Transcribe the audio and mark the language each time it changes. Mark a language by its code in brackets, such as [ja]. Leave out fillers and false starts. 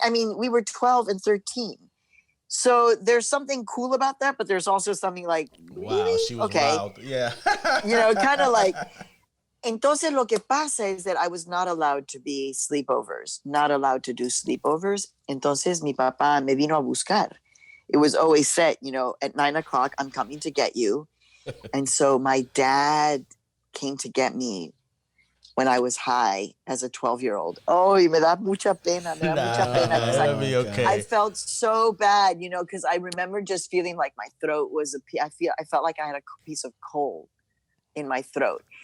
[en] I mean, we were 12 and 13. So there's something cool about that, but there's also something like, wow, she was wild. Yeah. You know, kind of like, [es] entonces lo que pasa [en] is that I was not allowed to be sleepovers, not allowed to do sleepovers. [es] Entonces mi papá me vino a buscar. [en] It was always set, you know, at 9:00, I'm coming to get you. And so my dad came to get me when I was high as a 12-year-old. [es] Oh, me da mucha pena. [en] Okay. I felt so bad, you know, because I remember just feeling like my throat was I felt like I had a piece of coal in my throat.